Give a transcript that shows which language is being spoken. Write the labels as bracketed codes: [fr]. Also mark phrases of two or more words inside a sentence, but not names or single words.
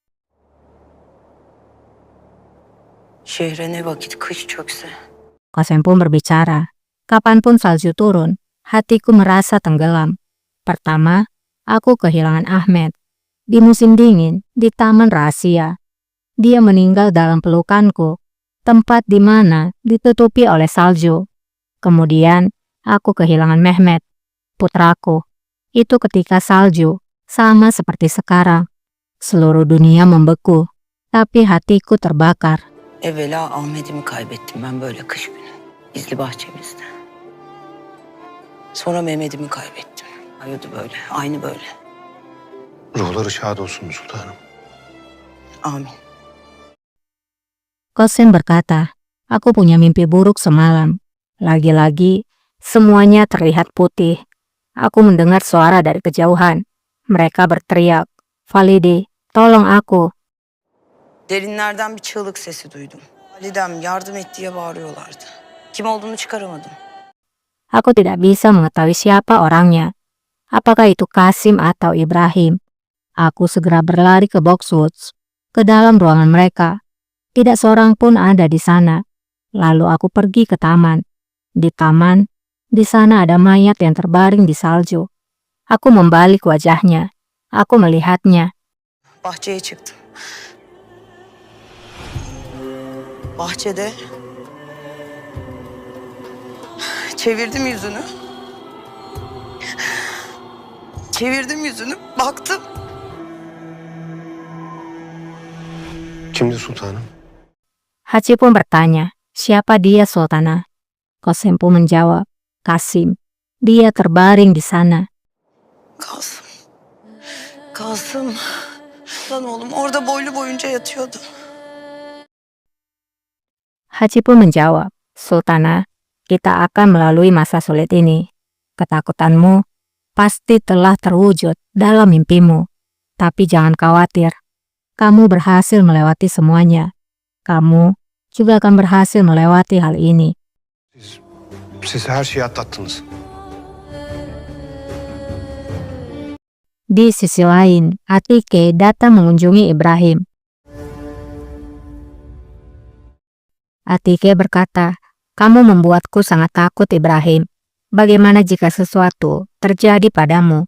[tr] Şehre ne vakit kış çökse. [id] Qasim pun berbicara, kapanpun salju turun, hatiku merasa tenggelam. Pertama, aku kehilangan Ahmed. Di musim dingin, di taman rahasia. Dia meninggal dalam pelukanku, tempat di mana ditutupi oleh salju. Kemudian, aku kehilangan Mehmet, putraku. Itu ketika salju, sama seperti sekarang. Seluruh dunia membeku, tapi hatiku terbakar. [tr] Evvela Ahmet'imi kaybettim ben böyle kış günü. Gizli bahçemizde. Sonra Mehmet'imi kaybettim. Ayıdı böyle, aynı böyle. Ruhları şad olsun sultanım. Amin. [id] Qasim berkata, aku punya mimpi buruk semalam. Lagi-lagi, semuanya terlihat putih. Aku mendengar suara dari kejauhan. Mereka berteriak, Valide, tolong aku. [tr] Derinlerden bir çığlık sesi duydum. Validem yardım et diye bağırıyorlardı. Kim olduğunu çıkaramadım. [id] Aku tidak bisa mengetahui siapa orangnya. Apakah itu Qasim atau Ibrahim? Aku segera berlari ke Boxwoods, ke dalam ruangan mereka. Tidak seorang pun ada di sana. Lalu aku pergi ke taman. Di taman, di sana ada mayat yang terbaring di salju. Aku membalik wajahnya. Aku melihatnya. [tr] Bahçeye çıktım. Bahçede çevirdim yüzünü. Çevirdim yüzünü, baktım. Kimdi sultanım? [id] Haji pun bertanya, siapa dia Sultanah? Qasim pun menjawab, Qasim. Dia terbaring di sana. [tr] Kasım. Kasım. Lan oğlum orada boylu boyunca yatıyordu. [id] Haji pun menjawab, Sultanah, kita akan melalui masa sulit ini. Ketakutanmu pasti telah terwujud dalam mimpimu. Tapi jangan khawatir, kamu berhasil melewati semuanya. Kamu juga akan berhasil melewati hal ini. [tr] Siz her şeyi atlattınız. [id] Di sisi lain, Atike datang mengunjungi Ibrahim. Atike berkata, "Kamu membuatku sangat takut, Ibrahim. Bagaimana jika sesuatu terjadi padamu?